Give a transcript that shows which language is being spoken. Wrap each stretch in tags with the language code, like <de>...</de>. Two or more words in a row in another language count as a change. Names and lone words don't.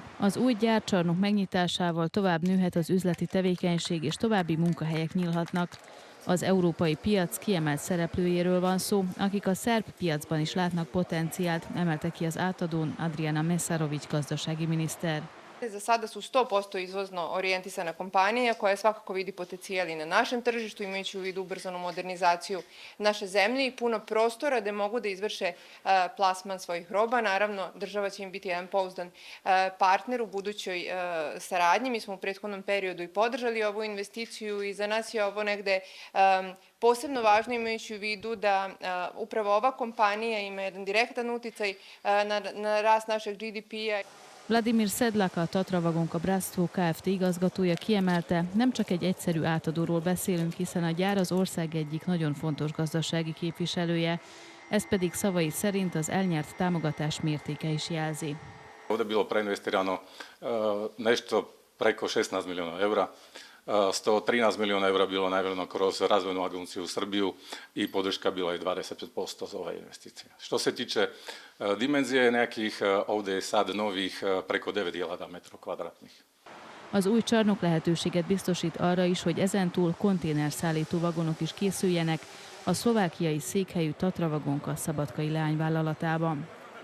<hu>Az új gyárcsarnok megnyitásával tovább nőhet az üzleti tevékenység és további munkahelyek nyílhatnak. Az európai piac kiemelt szereplőjéről van szó, akik a szerb piacban is látnak potenciált, emelte ki az átadón Adriana Mesarović gazdasági miniszter.</hu> <sr>Za sada su 100% izvozno orijentisana kompanija koja svakako vidi potencijal i na našem tržištu, imajući u vidu ubrzanu modernizaciju naše zemlje i puno prostora da mogu da izvrše plasman svojih roba. Naravno, država će im biti jedan pouzdan partner u budućoj saradnji. Mi smo u prethodnom periodu i podržali ovu investiciju i za nas je ovo negde posebno važno imajući u vidu da upravo ova kompanija ima jedan direktan uticaj na rast našeg GDP-a.</sr> <hu>Vladimir Sedlak, a Tatra Vagonka Bratsztvo Kft. Igazgatója kiemelte, nem csak egy egyszerű átadóról beszélünk, hiszen a gyár az ország egyik nagyon fontos gazdasági képviselője, ez pedig szavai szerint az elnyert támogatás mértéke is jelzi.</hu> <hr>Ovdje bilo preinvestirano nešto preko 16 milijuna eura. 113 milijuna eura bilo najavljeno kroz razvojnu agenciju u Srbiju i podrška bila je 25% za ove investicije. Što se tiče dimenzije nekih, ovdje je sad novih preko 9.000 metrov kvadratnih.</hr> <hu>Az új csarnok lehetőséget biztosít arra is, hogy ezentúl konténerszállító vagonok is készüljenek a szlovákiai székhelyű Tatra Vagonka szabadkai leányvállalatában.</hu>